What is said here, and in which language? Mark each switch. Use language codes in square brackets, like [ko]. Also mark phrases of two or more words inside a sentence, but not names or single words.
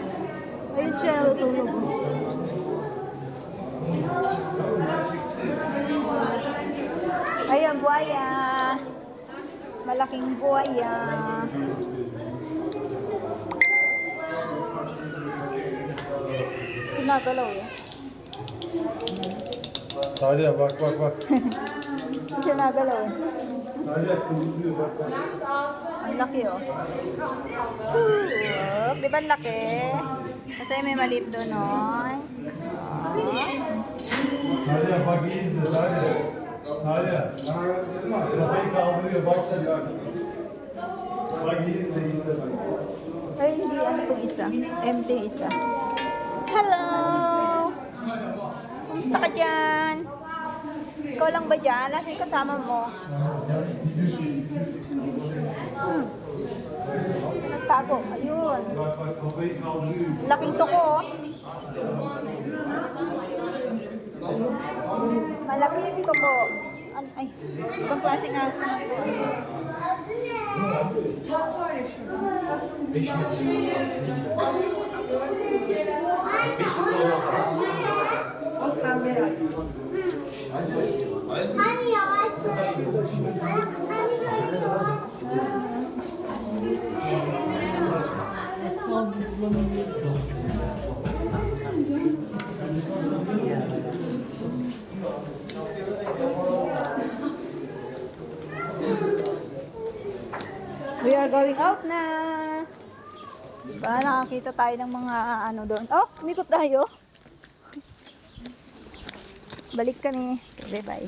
[tl] Ayun siya natutulog. Ayun, buhaya. Malaking buhaya. Pinagalaw eh. [tr] Nadia bak bak bak. [tl] Hindi siya nagalaw eh. [tr] Nadia kızıyor bak bak. [tl] Ang laki oh. Di ba ang laki? Kasi may maliit doon oh. [tr] Nadia bak iyi izle Nadia. Nadia. Kafayı kaldırıyor bak sen bak. Bak iyi izle izle bak. [tl] Ay, hindi. Ano itong isa? Empty isa. Hello! Kumusta ka dyan? Ikaw lang ba dyan? Nasaan yung kasama mo? Nagtago. Ayun. [tr] Bak bak kafayı kaldırıyor. [tl] Laking tuko oh. Malaki yung tuko. Ay, ibang klaseng ahas naman ito. [tr] Hani yavaş. Hani böyle. [en] We are going out na. [tl] Diba, nakakita tayo ng mga ano doon. Oh, umikot tayo. Balik kami. Bye-bye.